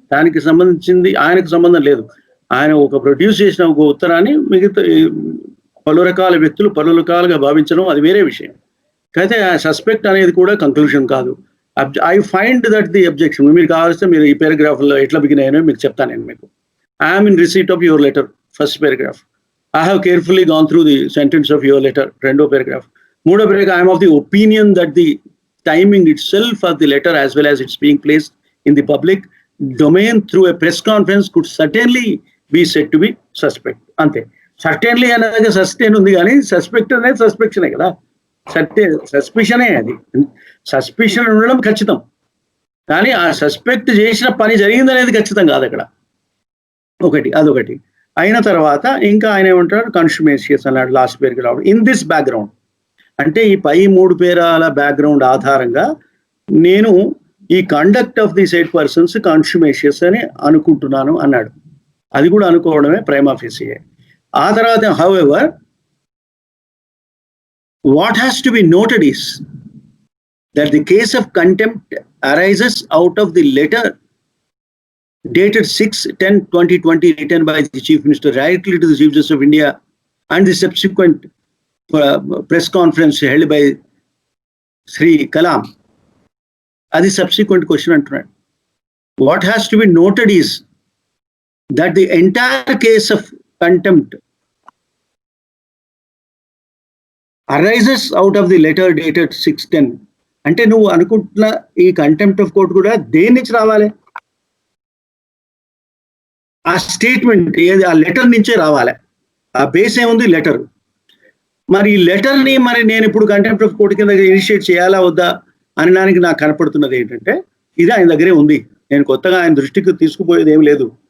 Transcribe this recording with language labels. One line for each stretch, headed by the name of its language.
Telugu: దానికి సంబంధించింది ఆయనకు సంబంధం లేదు. ఆయన ఒక ప్రొడ్యూస్ చేసిన ఒక ఉత్తరాన్ని మిగతా పలు రకాల వ్యక్తులు పలు రకాలుగా భావించడం అది వేరే విషయం. అయితే ఆ సస్పెక్ట్ అనేది కూడా కంక్లూషన్ కాదు.
English: I find that the objection.
Telugu: మీరు కావాల్సిన మీరు ఈ పారాగ్రాఫ్లో ఎట్లా బిగిన్ అయ్యానో మీకు చెప్తాను నేను మీకు.
English: I'm in receipt of your letter, first paragraph. I have carefully gone through the sentence of your letter,
Telugu: రెండో
English: paragraph.
Telugu: మూడో
English: paragraph, I am of the opinion that the timing itself of the letter as well as it's being placed in the public domain through a press conference could certainly be said to be suspect.
Telugu: అంతే. Certainly అనేది sustain ఉంది కానీ suspect అనేది సస్పెక్షనే కదా. సస్పిషనే అది. Suspicion ఉండడం ఖచ్చితం, కానీ ఆ సస్పెక్ట్ చేసిన పని జరిగిందనేది ఖచ్చితం కాదు అక్కడ. అదొకటి అయిన తర్వాత ఇంకా ఆయన ఏమంటారు, కన్స్యూమేషియస్ అన్నాడు లాస్ట్ పేరుకి రావడం.
English: in this background
Telugu: అంటే ఈ పై 3 పేరాల బ్యాక్గ్రౌండ్ ఆధారంగా నేను ఈ conduct of the side persons కన్స్యూమేషియస్ అని అనుకుంటున్నాను అన్నాడు. అది కూడా అనుకోవడమే ప్రైమా ఫేసియే. ఆ తర్వాత
English: However what has to be noted is that the case of contempt arises out of the letter dated 6/10/2020 written by the Chief Minister directly to the Chief Justice of India and the subsequent press conference held by Sri Kalam.
Telugu: Adi subsequent question antunnadu.
English: What has to be noted is that the entire case of contempt arises out of the letter dated 6/10.
Telugu: అంటే నువ్వు అనుకుంటున్న ఈ contempt of court కూడా దేని నుంచి రావాలి? ఆ statement ఏది, ఆ లెటర్ నుంచే రావాలి. ఆ బేస్ ఏముంది? లెటర్. మరి ఈ లెటర్ని మరి నేను ఇప్పుడు కంటెంప్ట్ ఆఫ్ కోర్ట్ కింద ఇనిషియేట్ చేయాలా వద్దా అనడానికి నాకు కనపడుతున్నది ఏంటంటే, ఇది ఆయన దగ్గరే ఉంది, నేను కొత్తగా ఆయన దృష్టికి తీసుకుపోయేది ఏం లేదు.